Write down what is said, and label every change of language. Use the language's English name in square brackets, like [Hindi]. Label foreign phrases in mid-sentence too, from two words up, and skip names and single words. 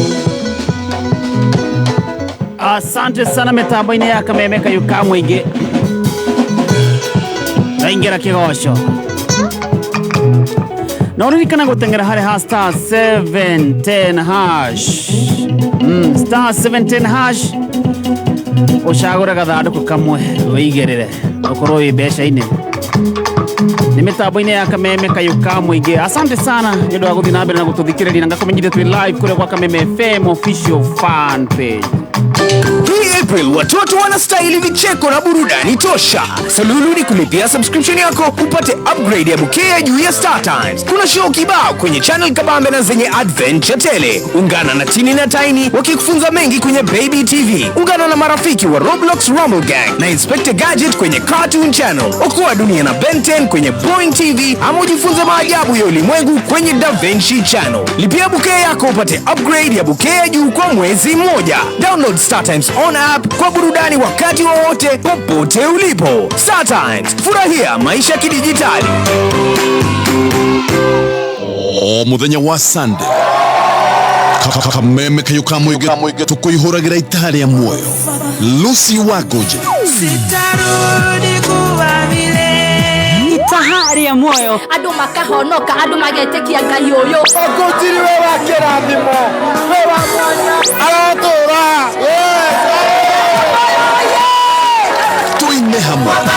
[Swahili] Asante sana [Kikuyu] mitambo-inĩ ya Kameme Kayuka mũingĩ raingĩra kĩgoco na ũririkana gũteng'era harĩ ha star 710 hash star 710 hash ũcagũre gathandũkũ kamwe wĩigĩrĩre ũkorwo wĩ mbeca-inĩ nĩ mitambo-inĩ ya Kameme Kayuka mũingĩ. [Swahili] Asante sana [Kikuyu] nĩ ũndũ wa gũthiĩ na mbere na gũtũthikĩrĩria na ngakumenyithia twĩ live kũrĩa kwa Kameme FM [English] official fan page. [Swahili] Hii April watoto wanastahili vicheko na burudani tosha. Salulu ni kulipia subscription yako upate upgrade ya bouquet ya juu ya Star Times. Kuna show kibao kwenye channel kabambe na zenye adventure tele. Ungana na Tini na Tiny wakikufunza mengi kwenye Baby TV. Ungana na marafiki wa Roblox Rumble Gang na Inspector Gadget kwenye Cartoon Channel. Okoa dunia na Ben 10 kwenye Boeing TV ama ujifunze maajabu ya ulimwengu kwenye Da Vinci Channel. Lipia bouquet yako upate upgrade ya bouquet ya juu kwa mwezi mmoja. [English] Download Star Times on app [Swahili] kwa burudani wakati wowote popote ulipo. Star Times, furahia maisha kidijitali. [Kikuyu] Muthenya wa Sunday Kameme Kayuka mũingĩ tũkũihũragĩra itarĩ ya muoyo Lucy Wagoje [Swahili] sitarudi kuwa vile itahari ya moyo [Kikuyu] andũ makahonoka andũ magetekia Ngai ũyũ ogotiri we wa kĩrathimo we wa mwanya aratũra tuine hamwe